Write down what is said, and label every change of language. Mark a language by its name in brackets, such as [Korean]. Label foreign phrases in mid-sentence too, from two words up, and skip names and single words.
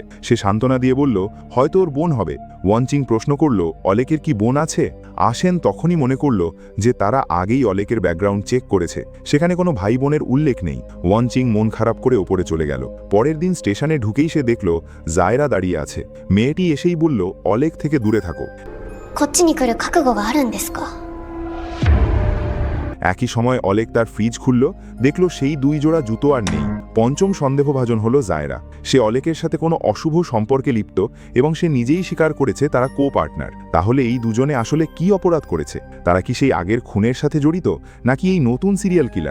[Bangla] সে সান্ত্বনা দিয়ে বলল হয়তো ওর বোন হবে। ওয়ানচিং প্রশ্ন করল অলেকের কি বোন আছে? আসেন তখনই মনে করল যে তারা আগেই অলেকের ব্যাকগ্রাউন্ড চেক করেছে, সেখানে কোনো ভাই বোনের উল্লেখ নেই। ওয়ানচিং মন খারাপ করে ওপরে চলে গেল। পরের দিন স্টেশনে ঢুকেই সে দেখল জায়রা দাঁড়িয়ে আছে। মেয়েটি এসেই বলল অলেক থেকে দূরে থাকো। [Japanese] こっちに来る覚悟があるんですか？ [Bangla] একই সময় অলেক তার ফ্রিজ খুলল, দেখল সেই 2 জোড়া জুতো আর নেই। পঞ্চম সন্দেহভাজন হলো জায়রা। সে অলেকের সাথে কোনো অশুভ সম্পর্কে লিপ্ত এবং সে নিজেই স্বীকার করেছে তারা কো পার্টনার। তাহলে এই দুজনে আসলে কি অপরাধ করেছে? তারা কি সেই আগের খুনের সাথে জড়িত, নাকি এই নতুন সিরিয়াল কিলার?